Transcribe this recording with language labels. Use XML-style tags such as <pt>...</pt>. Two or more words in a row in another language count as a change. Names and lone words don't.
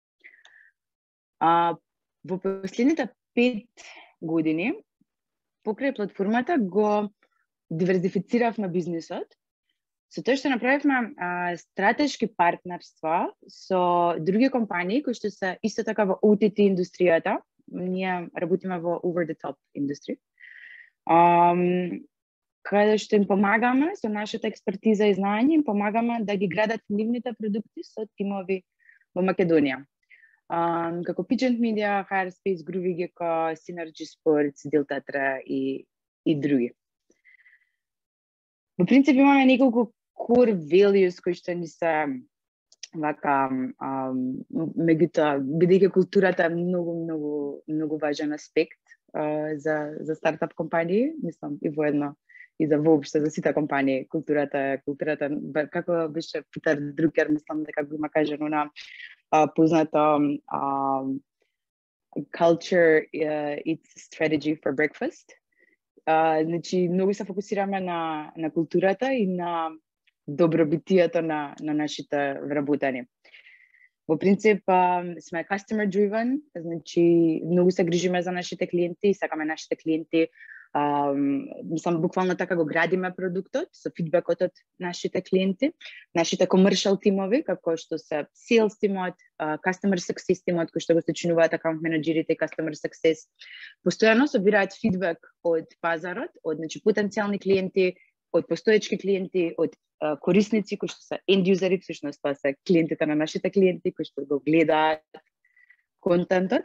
<mk>Во последните 5 години покрај платформата го диверзифициравме бизнисот, со тоа што направивме стратешки партнерства со други компании кои што се исто така во OTT индустријата. Ние работиме во</mk> <en>over the top</en> <mk>индустрија. Каде што им помагаме со нашата експертиза и знаење, им помагаме да ги градат нивните продукти со тимови во Македонија. Како Pigeon Media, HireSpace, Groovy Gecko, Synergy Sports, Delta 3 и други. Во принцип имаме неколку</mk> <en>core values</en> <mk>кои што ни се вака меѓутоа, бидејќи културата е многу важен аспект за стартап компании, мислам и воедно и за воопшто за сите компании, културата, како беше Питер Друкер, мислам дека го има кажано на познато</mk> <en>culture eats strategy for breakfast.</en> <mk>Значи, многу се фокусираме на културата и на добробитието на нашите вработени. Во принцип, сме</mk> <en>customer driven,</en> <mk>значи многу се грижиме за нашите клиенти и сакаме нашите клиенти, мислам, буквално така го градиме продуктот, со фидбекот од нашите клиенти, нашите commercial тимови, како што се sales тимот,</mk> <en>customer success</en> <mk>тимот, кои што го сочинуваат акаунт менеджерите и</mk> <en>customer success,</en> <mk>постојано собираат фидбек од пазарот, од значи потенцијални клиенти, од постоечки клиенти, од корисници кои што се</mk> <en>end useri,</en> <mk>всушност тоа се клиентите на нашите клиенти кои што го гледаат контентот.</mk>